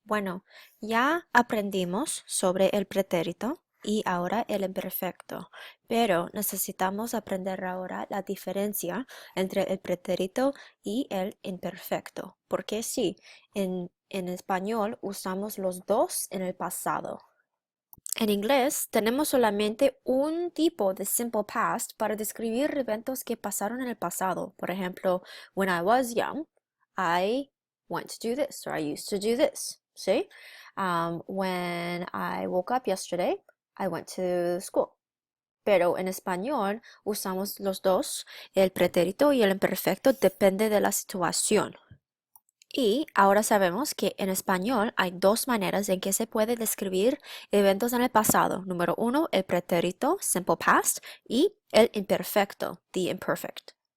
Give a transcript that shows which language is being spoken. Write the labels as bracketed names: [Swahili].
[Spanish] Bueno, ya aprendimos sobre el pretérito y ahora el imperfecto, pero necesitamos aprender ahora la diferencia entre el pretérito y el imperfecto, porque sí, en español usamos los dos en el pasado. En inglés tenemos solamente un tipo de simple past para describir eventos que pasaron en el pasado. Por ejemplo, [English] when I was young, I went to do this or I used to do this. ¿Sí? When I woke up yesterday, I went to school. [Spanish] Pero en español usamos los dos, el pretérito y el imperfecto, depende de la situación. Y ahora sabemos que en español hay dos maneras en que se puede describir eventos en el pasado. Número uno, el pretérito, simple past, y el imperfecto, the imperfect.